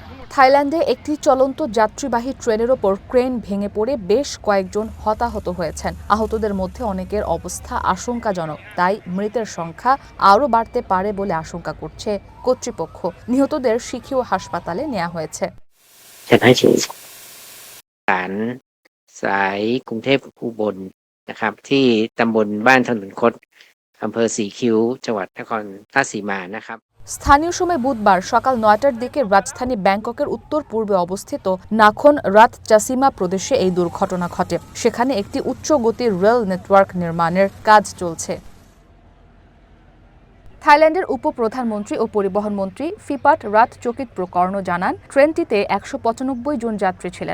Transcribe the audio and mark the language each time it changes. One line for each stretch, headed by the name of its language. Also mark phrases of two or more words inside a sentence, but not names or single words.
Bangla: থাইল্যান্ডে একটি চলন্ত যাত্রীবাহী ট্রেনের ওপর ক্রেন ভেঙে পড়ে বেশ কয়েকজন হতাহত হয়েছেন। আহতদের মধ্যে অনেকের অবস্থা আশঙ্কাজনক, তাই মৃতের সংখ্যা আরও বাড়তে পারে বলে আশঙ্কা করছে কর্তৃপক্ষ। নিহতদের শিখিও হাসপাতালে নেওয়া হয়েছে।
Thai: ฉันให้ชื่อสารสายกรุงเทพอุบลนะครับที่ตำบลบ้านถนนคดอำเภอสีคิ้วจังหวัดนครราชสีมานะครับ
Bangla: স্থানীয় সময় বুধবার সকাল ৯টার দিকে রাজধানী ব্যাংককের উত্তর পূর্বে অবস্থিত নাখন রাতচাসিমা প্রদেশে এই দুর্ঘটনা ঘটে। সেখানে একটি উচ্চ গতির রেল নেটওয়ার্ক নির্মাণের কাজ চলছে। থাইল্যান্ডের উপপ্রধানমন্ত্রী ও পরিবহন মন্ত্রী ফিপাট রাতচকিত প্রকর্ণ জানান, ট্রেনটিতে ১৯৫ জন যাত্রী ছিলেন।